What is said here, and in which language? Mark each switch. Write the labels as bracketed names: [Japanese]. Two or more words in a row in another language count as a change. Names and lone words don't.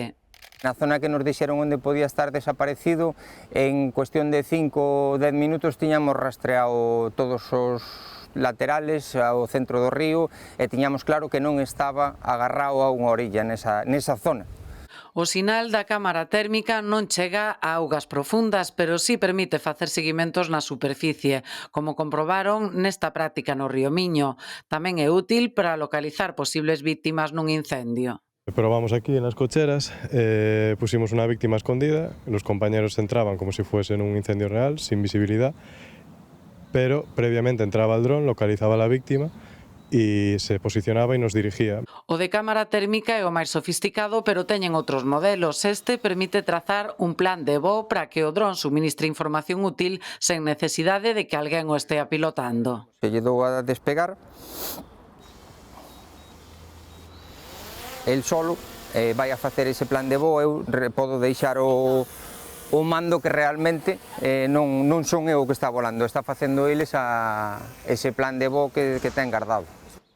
[Galician] Na zona que nos dixeron onde podía estar desaparecido, en cuestión de 5 ou 10 minutos tiñamos rastreado todos os laterales ao centro do río e tiñamos claro que non estaba agarrado a unha orilla nesa zona. O sinal da cámara térmica non chega a augas profundas, pero sí permite facer seguimentos na superficie, como comprobaron nesta práctica no río Miño. Tamén é útil para localizar posibles víctimas nun incendio. [Spanish] Probamos aquí en las cocheras, pusimos una víctima escondida, los compañeros entraban como si fuese en un incendio real, sin visibilidad, pero previamente entraba el dron, localizaba a la víctima y se posicionaba y nos dirigía. [Galician] O de cámara térmica é o máis sofisticado, pero teñen outros modelos. Este permite trazar un plan de voo para que o dron suministre información útil sen necesidade de que alguén o estea pilotando. Se lle dou a despegar, el solo vai a facer ese plan de voo, eu podo deixar o mando que realmente non son eu que está volando, está facendo eles ese plan de voo que ten guardado.